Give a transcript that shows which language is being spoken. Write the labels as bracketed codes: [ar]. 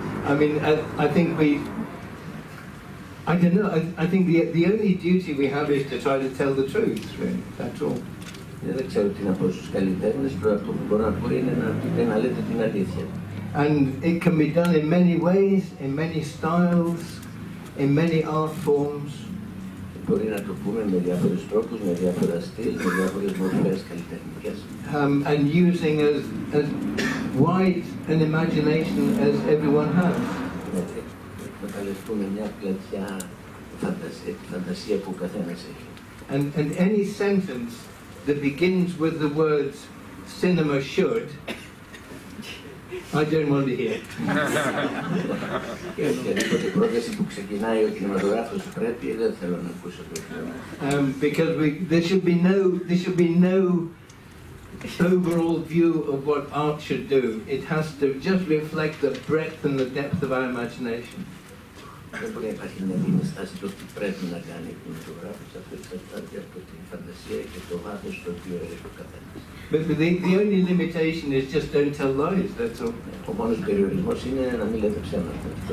[en] I mean, I think I don't know. I think the only duty we have is to try to tell the truth, really. That's all. [el] Δεν ξέρω τι να πω στους καλλιτέχνες, το αυτό που μπορώ να πω είναι να λέτε την αλήθεια. [en] And it can be done in many ways, in many styles, in many art forms. [el] Μπορεί να το πούμε με διάφορους τρόπους, με διάφορα στυλ, με διάφορες μορφές καλλιτεχνικές. [en] And using as wide an imagination as everyone has. [el] Εκμεταλλευτούμε μια πλατιά φαντασία που ο καθένας έχει. [en] And any sentence that begins with the words cinema should, I don't want to hear. [el] Και οποιαδήποτε πρόταση που ξεκινάει ο κινηματογράφος πρέπει, δεν θέλω να ακούσω το θέμα. [en] Because there should be no overall view of what art should do. It has to just reflect the breadth and the depth of our imagination. [el] Δεν μπορεί να υπάρχει μια κοινή στάση το τι πρέπει να κάνει ο κινηματογράφος, αυτό εξαρτάται από την φαντασία και το βάθος το οποίο έχει ο καθένας. [en] But the only limitation is just don't tell lies, that's all. [el] Ο μόνος περιορισμός είναι να μην λέτε ψέματα.